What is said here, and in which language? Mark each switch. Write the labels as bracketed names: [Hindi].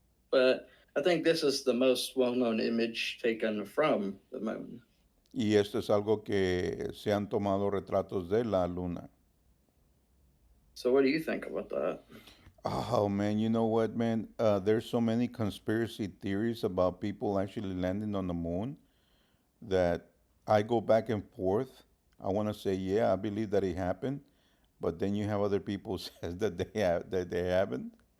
[English] But I think this is the most well-known image taken from the moon. [Spanish] Y esto es algo que se han tomado retratos de la luna. [English] So what do you think about that? Oh man, you know what, man? There's so many conspiracy theories about people actually landing on the moon that I go back and forth. I want to say, yeah, I believe that it happened, but then you have other people says that they haven't.